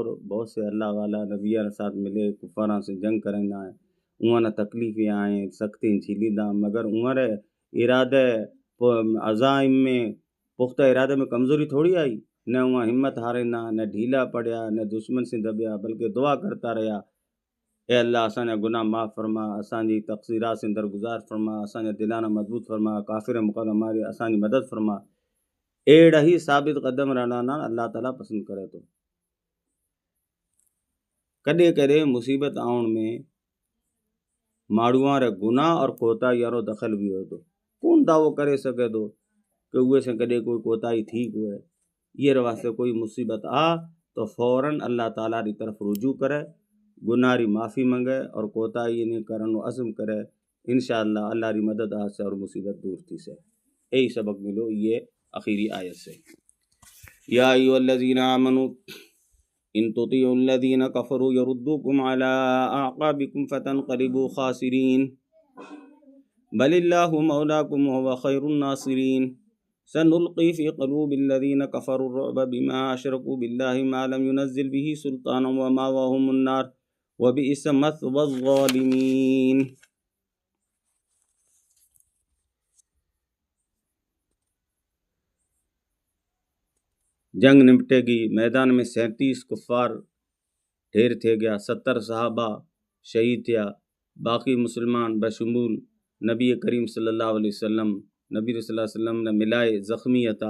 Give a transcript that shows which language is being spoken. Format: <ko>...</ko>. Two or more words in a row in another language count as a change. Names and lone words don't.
<kfr>बहुत से अल्लाह वाला नबिया के साथ मिले कुफारा से जंग करना है, उहाँ ना तकलीफ़ें आए सख्ती झीलीदा, मगर उहाँ रे इरादे अज़ाइम में पुख्ता इरादे में कमज़ोरी थोड़ी आई, न उहाँ हिम्मत हारे ना, न ढीला पड़िया, न दुश्मन से दबिया, बल्कि दुआ करता रहा, ए अल्लाह असांजा गुनाह माफ़ फरमा, असांजी तक़सीरात से दरगुज़ार फरमा, असांजा दिलाना मजबूत फरमा, काफ़िर मुक़ाबले हमारी असांजी मदद फरमा। एड़ा ही साबित कदम रहना ना अल्लाह ताला पसंद करे तो। कॾहिं कॾहिं मुसीबत आउण में माण्हूअ रे गुनाह और कोताही रो दख़ल भी हो तो, कौन दावो करे सके तो कि उहे से कॾहिं कोई कोताही थी कोई, ये वास्ते कोई मुसीबत आ तो फ़ौरन अल्लाह ताला की तरफ रुजू करे, गुनाह री माफ़ी मंगे और कोताही ने करन अज़म करे, انشاءاللہ اللہ ری مدد آسے اور مصیبت دور تھی سے. یہی سبق ملو یہ آخری آیت سے.</kfr> <ar>یا ایھا الذین آمنوا ان تطیعوا الذین کفروا یردوکم علی اعقابکم فتنقلبوا خاسرین بل اللہ مولاکم وهو خیر الناصرین سنلقی فی قلوب الذین کفروا الرعب بما اشرکوا باللہ ما لم ينزل به سلطانا ومأواهم النار وبئس مثوى الظالمین.</ar> <kfr>جنگ نمٹے گی، میدان میں 37 کفار ڈھیر تھے گیا، 70 صحابہ شہید تھیا، باقی مسلمان بشمول نبی کریم صلی اللہ علیہ وسلم نبی صلی اللہ علیہ وسلم نے ملائے زخمی ہتا.</kfr>